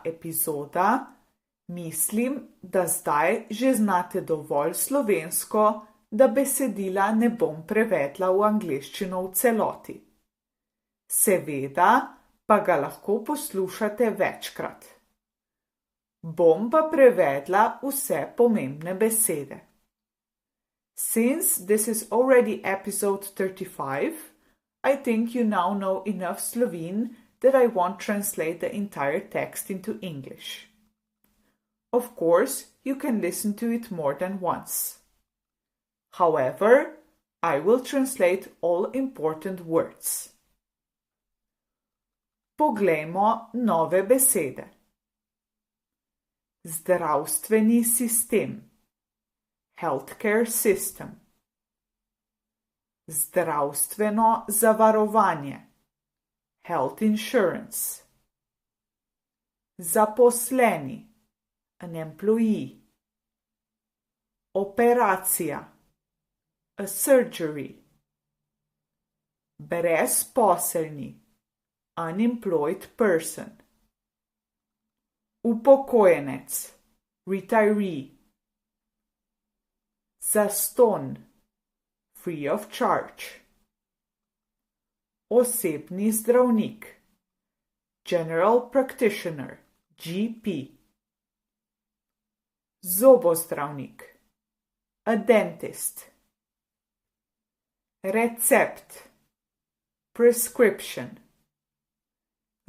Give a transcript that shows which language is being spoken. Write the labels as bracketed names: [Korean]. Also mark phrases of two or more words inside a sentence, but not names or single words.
[Slovenian] epizoda, mislim, da zdaj že znate dovolj slovensko, da besedila ne bom prevedla v angleščino v celoti. Seveda pa ga lahko poslušate večkrat. Bom pa prevedla vse pomembne besede. [English] Since this is already episode 35, I think you now know enough Slovene that I won't translate the entire text into English. Of course, you can listen to it more than once. However, I will translate all important words. [Slovenian] Poglejmo nove besede. Zdravstveni sistem. [English] Healthcare system. [Slovenian] Zdravstveno zavarovanje. [English] Health insurance. Zaposleni. An employee. Operacija. A surgery. Brezposelni. Unemployed person. [Slovenian] Upokojenec. [English] Retiree. Zastonj. Free of charge. [Slovenian] Osebni zdravnik. [English] General practitioner. GP. Zobozdravnik. A dentist. Recept. Prescription.